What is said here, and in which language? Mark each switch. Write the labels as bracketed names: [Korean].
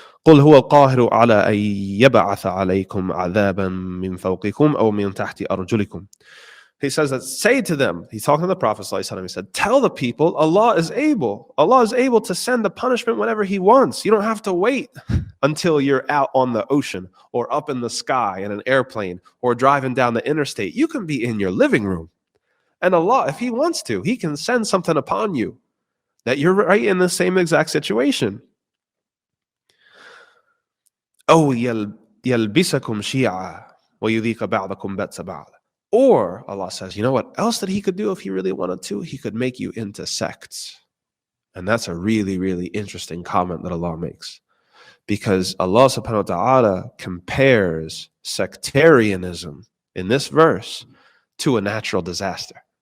[Arabic] قل هو القاهر على أن يبعث عليكم عذابا من فوقكم أو من تحت أرجلكم. [English] He says that, say to them, he's talking to the Prophet ﷺ, he said, tell the people, Allah is able to send the punishment whenever he wants. You don't have to wait until you're out on the ocean or up in the sky in an airplane or driving down the interstate. You can be in your living room. And Allah, if he wants to, he can send something upon you that you're right in the same exact situation. [Arabic] أو يلبسكم شيعا ويذيق بعضكم بأس بعض. [English] Or Allah says, you know what else that he could do if he really wanted to? He could make you into sects. And that's a really, really interesting comment that Allah makes. Because Allah subhanahu wa ta'ala compares sectarianism in this verse to a natural disaster.